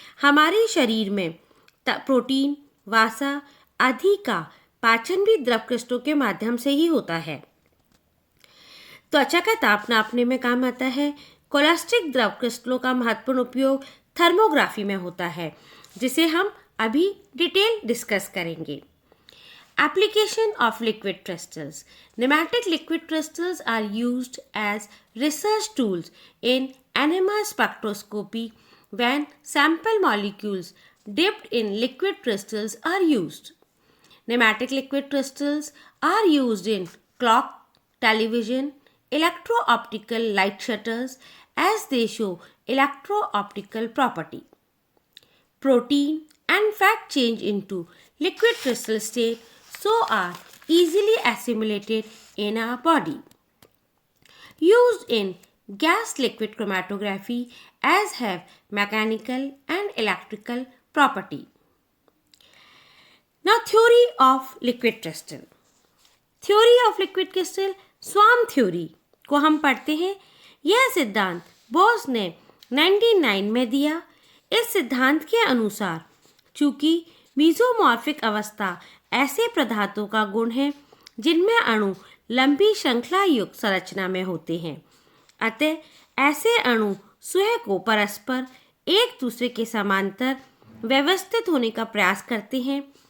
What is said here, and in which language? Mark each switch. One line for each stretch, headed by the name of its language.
Hindi: हमारे शरीर में प्रोटीन, वसा आदि का पाचन भी द्रव क्रिस्टलों के माध्यम से ही होता है. त्वचा का ताप नापने में काम आता है. कोलेस्ट्रिक द्रव क्रिस्टलों का महत्वपूर्ण उपयोग थर्मोग्राफी में होता है, जिसे हम अभी डिटेल डिस्कस करेंगे.
English: Application of liquid crystals. Pneumatic liquid crystals are used as research tools in NMR spectroscopy when sample molecules dipped in liquid crystals are used. Pneumatic liquid crystals are used in clock, television, electro-optical light shutters as they show electro-optical property. Protein and fat change into liquid crystal state so are easily assimilated in our body. Used in gas liquid chromatography as have mechanical and electrical property. Now theory of liquid crystal. Theory of liquid crystal swarm theory
Hindi: को हम पढ़ते हैं. यह सिद्धांत बोस ने 1909 में दिया. इस सिद्धांत के अनुसार चूंकि मीजोमॉर्फिक अवस्था ऐसे पदार्थों का गुण है जिनमें अणु लंबी श्रृंखला युक्त संरचना में होते हैं, अतः ऐसे अणु स्वयं को परस्पर एक दूसरे के समांतर व्यवस्थित होने का प्रयास करते हैं.